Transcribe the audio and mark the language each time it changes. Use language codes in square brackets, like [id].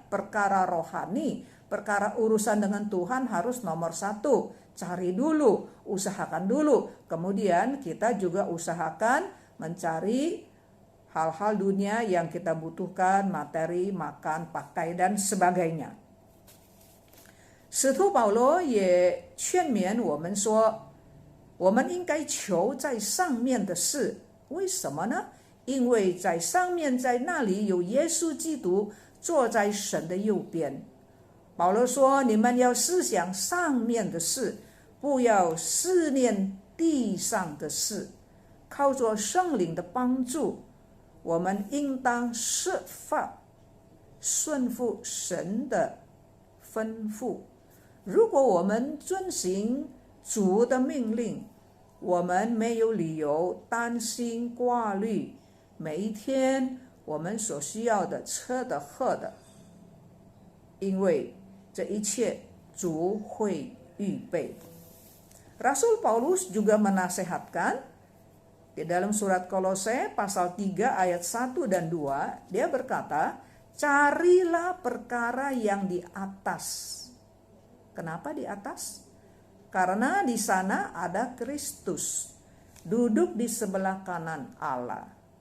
[id] Perkara rohani, perkara urusan dengan Tuhan harus nomor satu. Cari dulu, usahakan dulu. Kemudian kita juga usahakan mencari hal-hal dunia yang kita butuhkan, materi, makan, pakai, dan sebagainya. [zh] 使徒保罗也劝勉我们说，我们应该求在上面的事。为什么呢？因为在上面，在那里有耶稣基督坐在神的右边。保罗说，你们要思想上面的事，不要思念地上的事。靠着圣灵的帮助，我们应当设法顺服神的吩咐。如果我们遵行主的命令，我们没有理由担心挂虑每一天我们所需要的吃的喝的，因为这一切主会预备。 [id] Rasul Paulus juga menasehatkan di dalam surat Kolose pasal 3 ayat 1 dan 2, dia berkata, carilah perkara yang di atas. Kenapa di atas? Karena di sana ada Kristus, duduk di sebelah kanan Allah.